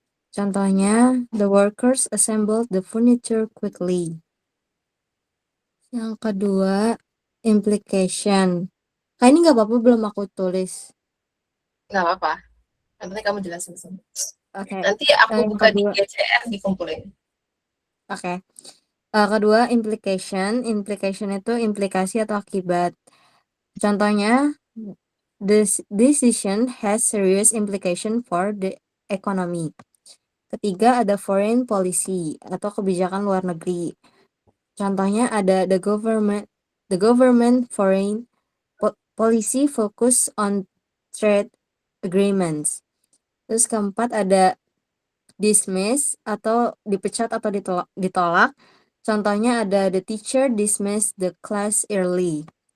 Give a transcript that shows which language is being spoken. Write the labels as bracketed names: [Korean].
[Indonesian] Contohnya, [English] the workers assembled the furniture quickly. [Indonesian] Yang kedua, implication. Kak, ini nggak apa-apa belum aku tulis. Nggak apa-apa. Nanti kamu jelasin semua. Oke. Nanti aku yang buka kedua, di GCR, dikumpulin. Oke. Kedua, implication. Implication itu implikasi atau akibat. Contohnya, [English] This decision has serious implication for the economy. [Indonesian] Ketiga ada foreign policy atau kebijakan luar negeri. Contohnya ada [English] the government foreign policy focus on trade agreements. [Indonesian] Terus keempat ada dismiss atau dipecat atau ditolak. Contohnya ada [English] the teacher dismiss the class early.